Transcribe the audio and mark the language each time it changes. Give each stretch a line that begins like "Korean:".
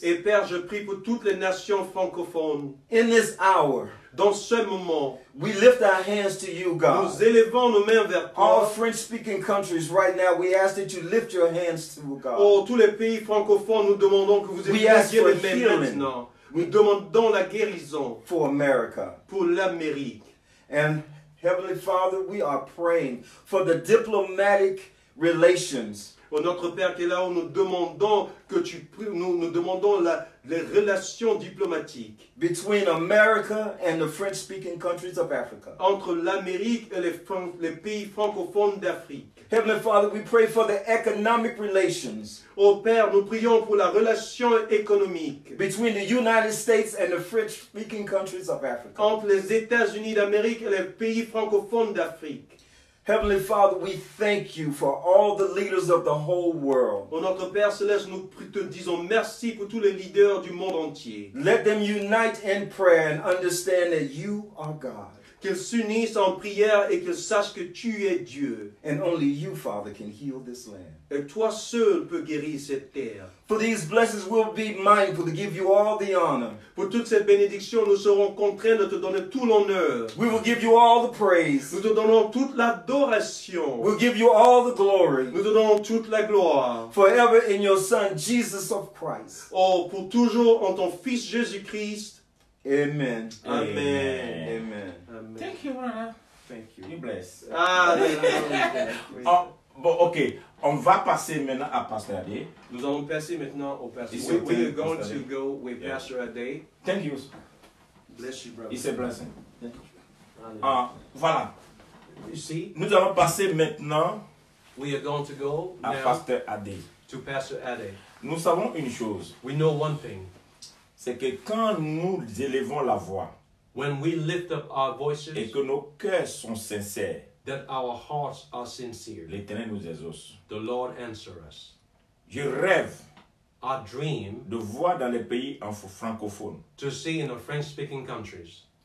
French: Et Père, je prie pour toutes les nations francophones.
English: In this hour,
French: Dans ce moment,
English: we lift our hands to you, God.
French: nous élevons nos mains vers
English: All
French: toi.
English: French-speaking countries right now, we ask that you lift your hands to God.
French: Oh, tous les pays francophones, nous demandons que vous
English: We ask
French: éleviez
English: for
French: les mains
English: healing.
French: maintenant. Nous demandons la guérison
English: For America.
French: pour l'Amérique.
English: And Heavenly Father, we are praying for the diplomatic relations
French: Oh, notre Père qui est là, où nous demandons que nous demandons les relations diplomatiques
English: between America and the French-speaking countries of Africa.
French: entre l'Amérique et les pays francophones d'Afrique.
English: Heavenly Father, we pray for the economic relations
French: Oh Père, nous prions pour la relation économique
English: between the United States and the French-speaking countries of Africa.
French: entre les États-Unis d'Amérique et les pays francophones d'Afrique.
English: Heavenly Father, we thank you for all the leaders of the whole world.
French: Oh notre Père Céleste, nous te disons merci pour tous les leaders du monde entier.
English: Let them unite in prayer and understand that you are God.
French: Qu'ils s'unissent en prière et qu'ils sachent que tu es Dieu.
English: And only you, Father, can heal this land.
French: Et toi seul peux guérir cette terre.
English: For these blessings, we'll be mindful to give you all the honor.
French: Pour toute cette bénédiction, nous serons contraints de te donner tout l'honneur.
English: We will give you all the praise.
French: Nous te donnons toute l'adoration.
English: We'll give you all the glory.
French: Nous te donnons toute la gloire.
English: Forever in your Son, Jesus of Christ.
French: Oh, pour toujours en ton Fils Jésus-Christ.
English: Amen.
French: Amen.
English: Amen.
French: Amen.
English: Thank you, brother. Thank you. You bless.
French: Alléluia. Oh, bon, ok. On va passer maintenant à Pasteur Ade. Nous allons passer maintenant au pasteur.
English: It's We your are turn, going Pastor to Ade. go with Yeah. Pastor Ade. Thank you. Bless you, brother. It's a blessing. Hallelujah.
French: Voilà.
English: You see,
French: Nous allons passer maintenant
English: we are going to go
French: à
English: now
French: Pasteur Ade.
English: to Pastor Ade.
French: Nous savons une chose,
English: We know one thing.
French: c'est que quand nous élevons la voix
English: When we lift up our voices,
French: et que nos cœurs sont sincères,
English: that our hearts are sincere.
French: l'Éternel nous exauce.
English: The Lord answer us.
French: Je rêve
English: Our dream
French: de voir dans les pays francophones
English: to see in the French-speaking countries